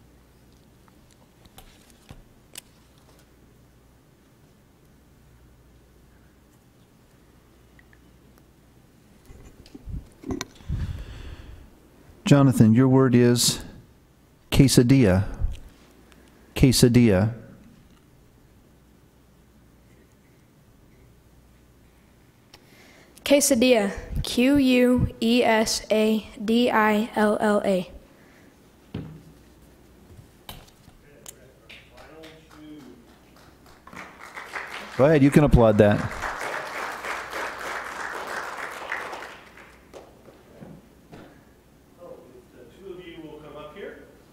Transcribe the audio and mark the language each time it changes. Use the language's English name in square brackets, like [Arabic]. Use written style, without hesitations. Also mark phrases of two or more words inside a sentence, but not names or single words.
[English] Jonathan, your word is quesadilla. Quesadilla. Quesadilla. Q-U-E-S-A-D-I-L-L-A. Go ahead, you can applaud that. The two of you will come up here.